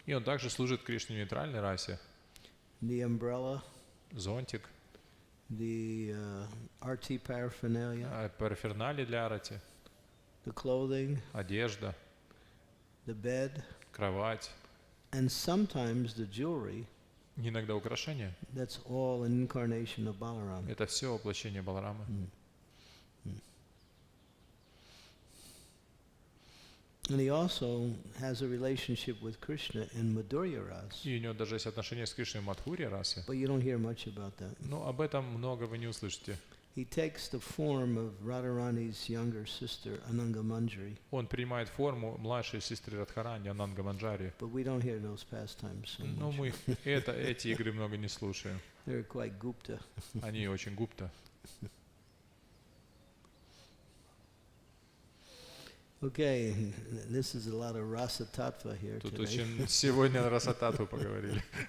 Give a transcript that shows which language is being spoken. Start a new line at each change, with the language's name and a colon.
Russian: И он также служит Кришне в нейтральной расе.
English: The umbrella.
Russian: Зонтик.
English: The arti paraphernalia.
Russian: Параферналии для арати.
English: The clothing.
Russian: Одежда.
English: The bed.
Russian: Кровать.
English: And sometimes the jewelry.
Russian: Иногда украшения.
English: That's all an incarnation of Balaram.
Russian: Это все воплощение Баларама.
English: And he also has a relationship with Krishna in Madhurya Ras.
Russian: И у него даже есть отношения с Кришной в Мадхури расе.
English: But you don't hear much about that.
Russian: Но об этом много вы не услышите.
English: he takes the form of Radharani's younger sister, Ananga Manjari.
Russian: Он принимает форму младшей сестры Радхарани, Ананга Манджари.
English: But we don't hear those pastimes so
Russian: Но
English: much.
Russian: мы эти игры много не слушаем.
English: They're quite Gupta.
Russian: Они очень гупта.
English: Okay, this is a lot of rasa tattva here
Russian: Тут
English: today.
Russian: очень сегодня раса татву поговорили.